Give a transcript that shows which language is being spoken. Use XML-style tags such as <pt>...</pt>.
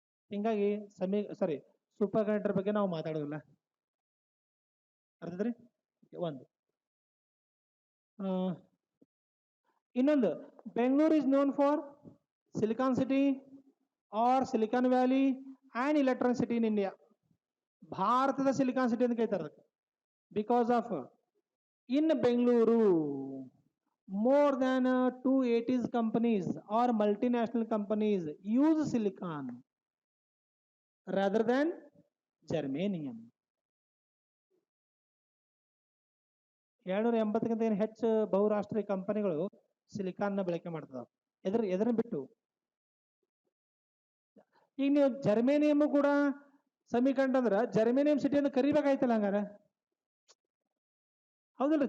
<kn>ಹಿಂಗಾಗಿ super conductor ಬಗ್ಗೆ ನಾವು ಮಾತಾಡೋದಿಲ್ಲ. ಅರ್ಥದ್ರಿ?</kn> <en>ಒಂದು ಇನ್ನೊಂದು, Bengaluru is known for silicon city or silicon valley and electronic city in India.</en> <kn>ಭಾರತದ ಸಿಲಿಕಾನ್ ಸಿಟಿ ಅಂತ ಕರೀತಾರೆ</kn> <en>Because of in Bengaluru more than 280 companies or multinational companies use silicon rather than germanium.</en> <kn>280ಕ್ಕಿಂತ ಏನು ಹೆಚ್ಚು ಬಹುರಾಷ್ಟ್ರೀಯ ಕಂಪನಿಗಳು ಸಿಲಿಕಾನ್ನ ಬಳಕೆ ಮಾಡ್ತದಾವೆ. ಎದನ್ನ ಬಿಟ್ಟು ಈಗ ನೀವು ಜರ್ಮೇನಿಯಮ್ ಕೂಡ ಸಮೀಕಂಡ್ರೆ ಜರ್ಮೇನಿಯಂ ಸಿಟಿ ಅಂತ ಕರಿಬೇಕಾಯ್ತಲ್ಲ ಹಂಗಾರೆ, ಹೌದಿಲ್ಲ?</kn>